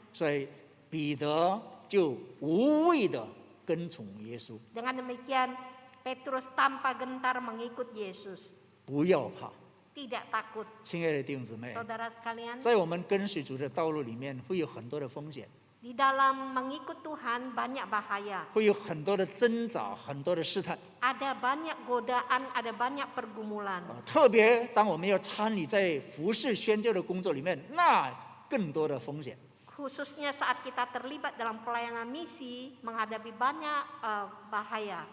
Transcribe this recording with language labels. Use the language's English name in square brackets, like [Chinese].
[Chinese] 所以彼得就无畏的跟从耶稣， [Indonesian] dengan demikian Petrus tanpa gentar mengikut Yesus. [Chinese] 不要怕。 [Indonesian] Tidak takut. [Chinese] 亲爱的弟兄姊妹， [Indonesian] Saudara sekalian, [Chinese] 在我们跟随主的道路里面，会有很多的风险， [Indonesian] di dalam mengikut Tuhan banyak bahaya. [Chinese] 会有很多的挣扎，很多的试探。 [Indonesian] Ada banyak godaan, ada banyak pergumulan. [Chinese] 特别当我们要参与在服事宣教的工作里面，那更多的风险。 [Indonesian] Khususnya saat kita terlibat dalam pelayanan misi, menghadapi banyak bahaya.